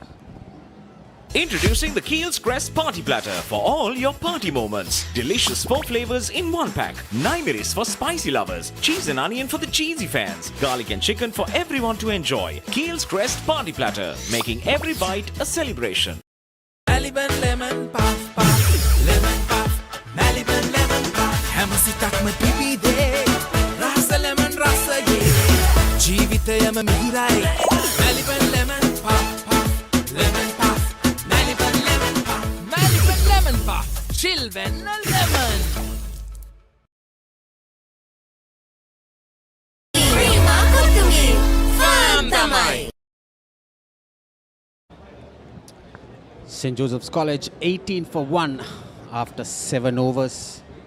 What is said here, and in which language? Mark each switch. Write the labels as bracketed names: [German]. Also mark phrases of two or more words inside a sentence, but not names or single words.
[English] Introducing the Keel's Crest Party Platter for all your party moments. Delicious 4 flavors in 1 pack. 9 miris for spicy lovers. Cheese and onion for the cheesy fans. Garlic and chicken for everyone to enjoy. Keel's Crest Party Platter, making every bite a celebration. Maliban lemon puff puff, lemon puff, Maliban lemon puff. [Sinhala] හැම සිතකම පිපිදේ, රස ලෙමන් රස යේ. ජීවිතයම මිහිරයි. [English] Maliban lemon puff puff, lemon puff, Maliban lemon puff, Maliban lemon puff, chilven lemon. St. Joseph's College 18 for 1 after 7 overs.